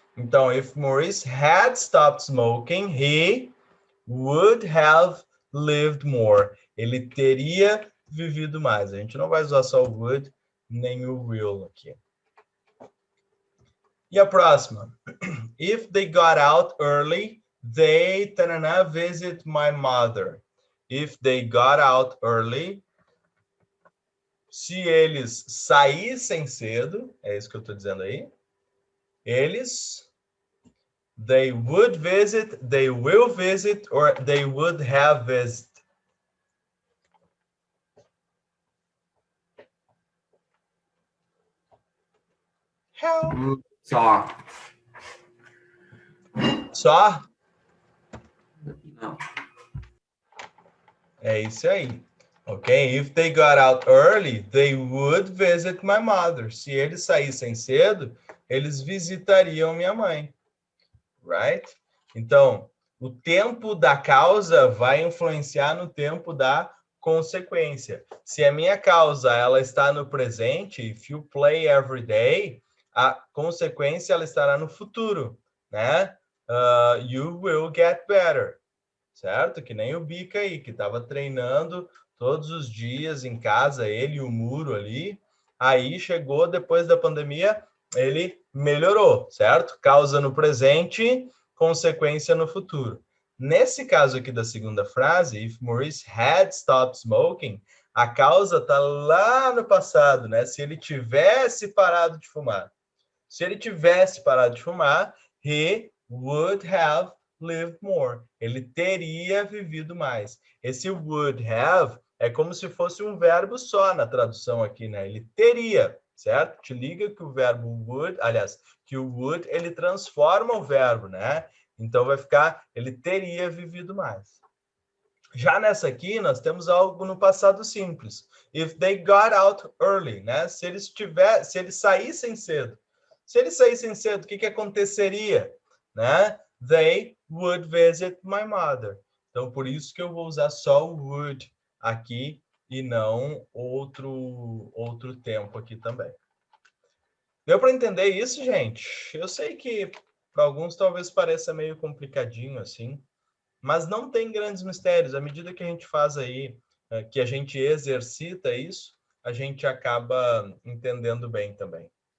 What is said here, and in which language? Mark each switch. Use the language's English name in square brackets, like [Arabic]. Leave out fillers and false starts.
[English] Então, if Maurice had stopped smoking, he would have lived more. [Portuguese] Ele teria vivido mais. A gente não vai usar só o would nem o will aqui. E a próxima? [English] If they got out early, they taranã, visit my mother. If they got out early, [Portuguese] se eles saíssem cedo, é isso que eu estou dizendo aí, eles, [English] they would visit, they will visit, or they would have visited. Help. [Portuguese] Só. Só? Não. É isso aí. Ok? [English] If they got out early, they would visit my mother. [Portuguese] Se eles saíssem cedo, eles visitariam minha mãe. Right? Então, o tempo da causa vai influenciar no tempo da consequência. Se a minha causa ela está no presente, [English] if you play every day, [Portuguese] a consequência ela estará no futuro, né? [English] You will get better, [Portuguese] certo? Que nem o Bica aí, que estava treinando todos os dias em casa, ele e o Muro ali. Aí chegou depois da pandemia, ele melhorou, certo? Causa no presente, consequência no futuro. Nesse caso aqui da segunda frase, [English] if Maurice had stopped smoking, [Portuguese] a causa está lá no passado, né? Se ele tivesse parado de fumar. Se ele tivesse parado de fumar, [English] he would have lived more. [Portuguese] Ele teria vivido mais. Esse would have é como se fosse um verbo só na tradução aqui, né? Ele teria, certo? Te liga que o verbo would, aliás, que o would, ele transforma o verbo, né? Então vai ficar, ele teria vivido mais. Já nessa aqui, nós temos algo no passado simples. [English] If they got out early, [Portuguese] né? Se eles saíssem cedo. Se eles saíssem cedo, o que aconteceria? Né? [English] They would visit my mother. [Portuguese] Então, por isso que eu vou usar só o would aqui e não outro tempo aqui também. Deu para entender isso, gente? Eu sei que para alguns talvez pareça meio complicadinho assim, mas não tem grandes mistérios. À medida que a gente faz aí, que a gente exercita isso, a gente acaba entendendo bem também.